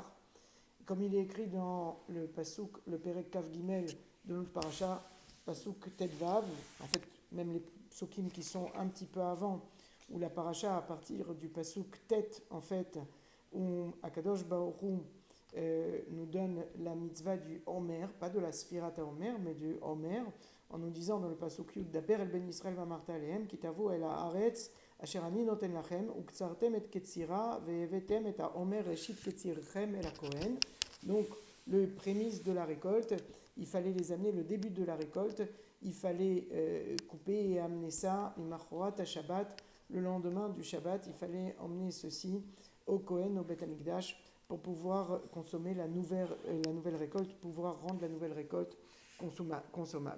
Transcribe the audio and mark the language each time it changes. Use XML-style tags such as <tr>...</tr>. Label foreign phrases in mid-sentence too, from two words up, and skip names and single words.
<fr>Comme il est écrit dans le Pasuk, le</fr> <he>פרק כ״ג</he> <fr>de notre paracha,</fr> <he>פסוק ט״ו,</he> <fr>en fait, même les psukim qui sont un petit peu avant, où la paracha, à partir du</fr> <he>פסוק ט,</he> <fr>en fait, où</fr> <he>הקדוש ברוך הוא</he> <fr>nous donne la mitzvah du Homer, pas de la</fr> <he>ספירת העומר,</he> <fr>mais du Homer, en nous disant dans le</fr> <he>פסוק י דבר אל בני ישראל ואמרת אלהם כי תבאו אל הארץ אשר אני נתן לכם וקצרתם את קצירה והבאתם את העמר ראשית קצירכם אל הכהן.</he> <fr>Donc le prémisse de la récolte, il fallait les amener, le début de la récolte, il fallait couper et amener ça imachorat à Shabbat, le lendemain du Shabbat, il fallait emmener ceci au Kohen, au</fr> <he>בית המקדש,</he> <fr>pour pouvoir consommer la nouvelle récolte, pouvoir rendre la nouvelle récolte consommable.</fr>